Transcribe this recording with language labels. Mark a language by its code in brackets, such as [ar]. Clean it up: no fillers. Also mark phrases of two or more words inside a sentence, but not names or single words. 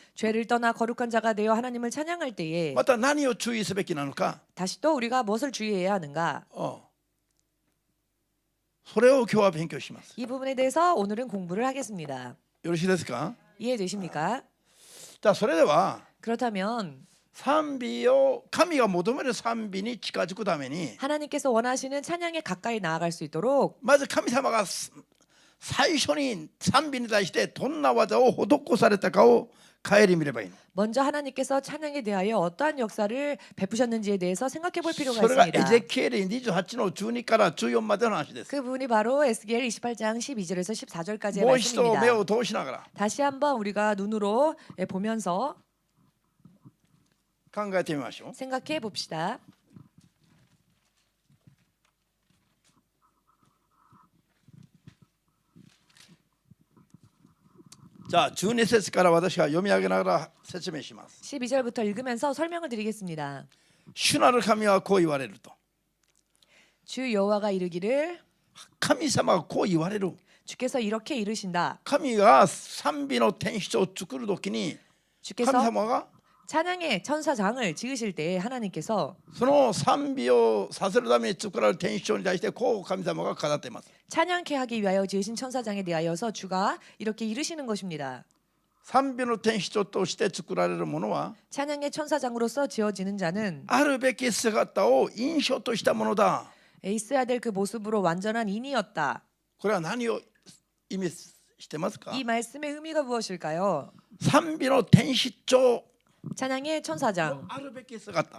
[ko] 죄를 떠나 거룩한 자가 되어 하나님을 찬양할 때에 [ja] また何を注意すべきなのか、 [ko] 다시 또 우리가 무엇을 주의해야 하는가? [ja] それを今日は勉強します。 [ko] 이 부분에 대해서 오늘은 공부를 하겠습니다. [ja] よろしいですか？ [ko] 이해되십니까? [ja] じゃあそれでは [ko] 그렇다면 [ja] 賛美を神が求める賛美に近づくために、 [ko] 하나님께서 원하시는 찬양에 가까이 나아갈 수 있도록 [ja] まず神様が最初に賛美に対してどんな技を施されたかを顧みればいいの。 [ko] 먼저 하나님께서 찬양에 대하여 어떠한 역사를 베푸셨는지에 대해서 생각해 볼 필요가 [ja] それがエ [ko] 있습니다. [ja] ゼキエル28の12から14までの話です。 [ko] 그 부분이 바로 에스겔 28장 12절에서 14절까지의 [ja] もう一度 [ko] 말씀입니다. [ja] 目を通しながら [ko] 다시 한번 우리가 눈으로 보면서 [ja] 考えてみましょう。 [ko] 생각해 봅시다. [ja] じゃあ12節から私が読み上げながら説明します。 [ko] 12절부터 읽으면서 설명을 드리겠습니다. [ja] 主なる神はこう言われると。 [ko] 주 여호와가 이르기를 [ja] 神様がこう言われる。 [ko] 주께서 이렇게 이르신다. [ja] 神が賛美の天使を作るときに、 [ko] 주께서 [ja] 神様が [ko] 찬양의 천사장을 지으실 때에 하나님께서 [ja] その賛美をさせるために作られる天使長に対してこう神様が語っています。 [ko] 찬양케 하기 위하여 지으신 천사장에 대하여서 주가 이렇게 이르시는 것입니다. [ja] 賛美の天使長として作られるものは [ko] 찬양의 천사장으로서 지어지는 자는 [ja] あるべき姿を印象としたものだ。 [ko] 있어야 될 그 모습으로 완전한 인이었다. [ja] これは何を意味してますか？ [ko] 이 말씀의 의미가 무엇일까요? [ja] 賛美の天使長 [ko] 찬양의 천사장. [ja] あるべき姿